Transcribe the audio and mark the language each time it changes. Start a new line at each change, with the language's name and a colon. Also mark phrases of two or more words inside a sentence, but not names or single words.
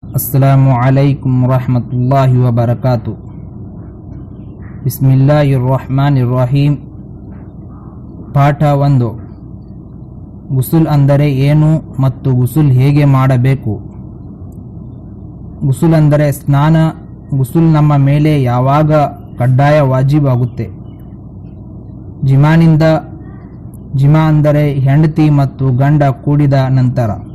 Arabic: السلام عليكم ورحمة الله وبركاته. بسم الله الرحمن الرحيم.
Kannada: ಪಾಠ 1. ಗುಸುಲ್ ಅಂದರೆ ಏನು ಮತ್ತು ಗುಸುಲ್ ಹೇಗೆ ಮಾಡಬೇಕು? ಗುಸುಲ್ ಅಂದರೆ ಸ್ನಾನ. ಗುಸುಲ್ ನಮ್ಮ ಮೇಲೆ ಯಾವಾಗ ಕಡ್ಡಾಯ ವಾಜಿಬಾಗುತ್ತೆ? ಜಿಮಾ ಅಂದರೆ ಹೆಂಡತಿ ಮತ್ತು ಗಂಡ ಕೂಡಿದ ನಂತರ.